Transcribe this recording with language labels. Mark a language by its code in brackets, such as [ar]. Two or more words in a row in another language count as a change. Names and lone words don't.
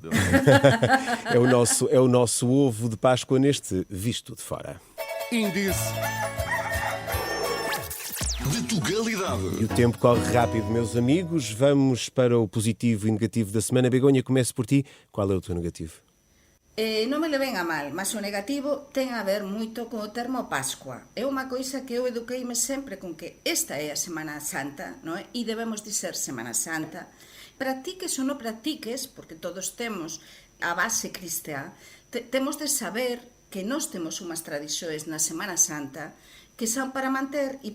[pt] É o nosso ovo de Páscoa neste Visto de Fora. Índice de Tugalidade. E o tempo corre rápido, meus amigos. Vamos para o positivo e negativo da semana. Begoña, começo por ti. Qual é o teu negativo? [gl] Non me levem a mal, mas o negativo ten a ver moito con o termo Pascua. É unha coisa que eu eduqueime sempre con que esta é a Semana Santa, non é? E debemos dizer Semana Santa. Practiques ou non practiques, porque todos temos a base cristiá, temos de saber que nós temos unhas tradixoes na Semana Santa que son para manter, e